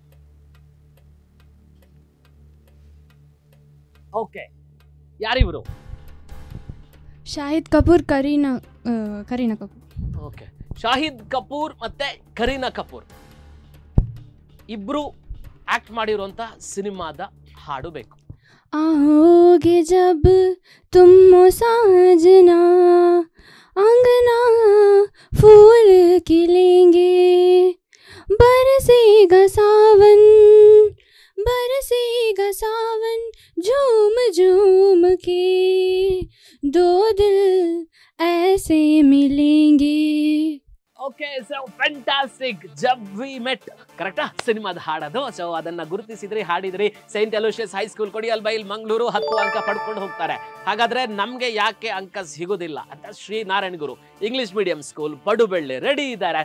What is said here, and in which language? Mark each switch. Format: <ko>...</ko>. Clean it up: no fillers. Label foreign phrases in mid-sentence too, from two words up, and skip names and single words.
<kn>ಓಕೆ, ಯಾರಿವರು? ಶಾಹಿದ್ ಕಪೂರ್, ಕರೀನಾ ಕಪೂರ್. ಓಕೆ, ಶಾಹಿದ್ ಕಪೂರ್ ಮತ್ತೆ ಕರೀನಾ ಕಪೂರ್ ಇಬ್ರು ಆಕ್ಟ್ ಮಾಡಿರುವಂತ ಸಿನಿಮಾದ ಹಾಡು ಬೇಕು.</kn> <hi>आओगे जब तुम साजना अंगना फूल खिलेंगे, बरसेगा सावन झूम झूम के, दो दिल ऐसे मिलेंगे.</hi> <kn>ಓಕೆ, ಸೊ ಫ್ಯಾಂಟಾಸ್ಟಿಕ್. ಜಬ್ ವಿ ಮೆಟ್ ಕರೆಕ್ಟಾ ಸಿನಿಮಾದ ಹಾಡೋದು. ಸೊ ಅದನ್ನ ಗುರುತಿಸಿದ್ರಿ, ಹಾಡಿದ್ರಿ. ಸೈಂಟ್ ಅಲೋಷಿಯಸ್ ಹೈಸ್ಕೂಲ್, ಕೊಡಿಯಲ್ ಬೈಲ್, ಮಂಗಳೂರು 10 ಅಂಕ ಪಡ್ಕೊಂಡು ಹೋಗ್ತಾರೆ. ಹಾಗಾದ್ರೆ ನಮ್ಗೆ ಯಾಕೆ ಅಂಕ ಸಿಗೋದಿಲ್ಲ ಅಂತ ಶ್ರೀ ನಾರಾಯಣ ಗುರು ಇಂಗ್ಲಿಷ್ ಮೀಡಿಯಂ ಸ್ಕೂಲ್, ಪಡುಬೆಳ್ಳೆ ರೆಡಿ ಇದ್ದಾರೆ.</kn>